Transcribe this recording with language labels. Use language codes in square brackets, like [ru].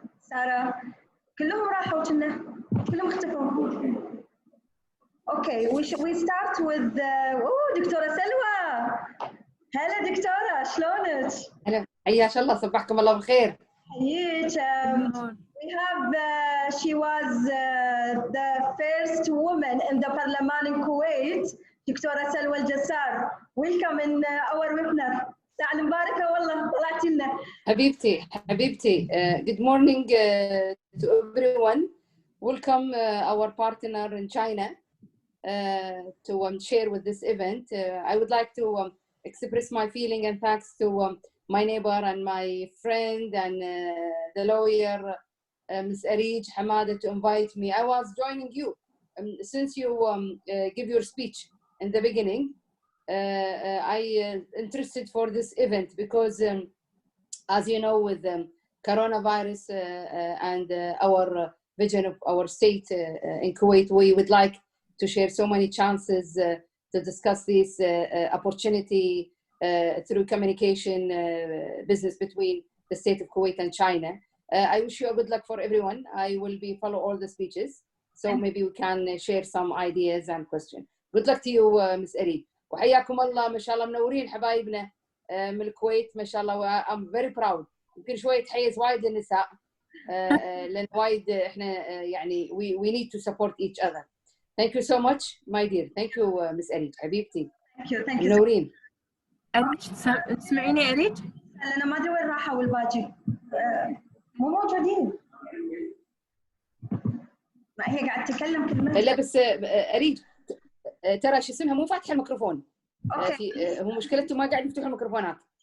[ar] Sarah, كلهم راحوا كنا كلهم اختفوا. [en] Okay, we start with دكتورة سلوى. [ar] هلا دكتورة شلونك؟ هلا حياك الله صبحكم الله بالخير. حييك. [en] We have she was the first woman in the parliament in Kuwait, دكتورة سلوى الجسار. Welcome in our webinar. [ar] الساعة المباركة والله طلعتي لنا. [en] حبيبتي good morning to everyone. Welcome our partner in China to share with this event. I would like to express my feeling and thanks to my neighbor and my friend and the lawyer Ms. Arij Hamada to invite me. I was joining you since you give your speech in the beginning. I interested for this event because as you know, with coronavirus and our vision of our state in Kuwait, we would like to share so many chances to discuss this opportunity through communication business between the state of Kuwait and China. I wish you a good luck for everyone. I will be follow all the speeches, so maybe we can share some ideas and questions. Good luck to you, Ms. Arij. [ar] وحياكم الله ما شاء الله منورين حبايبنا من الكويت ما شاء الله. [en] I'm very proud. [ar] يمكن شوية تحيز وايد للنساء لأن وايد إحنا يعني [en] we need to support each other. Thank you so much my dear. Thank you Ms. [ar] Arij حبيبتي. [en] Thank you. [ar] منورين. أريج تسمعيني أريج؟ أنا ما أدري وين راحوا والباقي. مو موجودين. ما هي قاعد تتكلم كلمة. لا بس أريج ترى شو اسمها مو فاتحة الميكروفون. هو مشكلته ما قاعد يفتحوا الميكروفونات.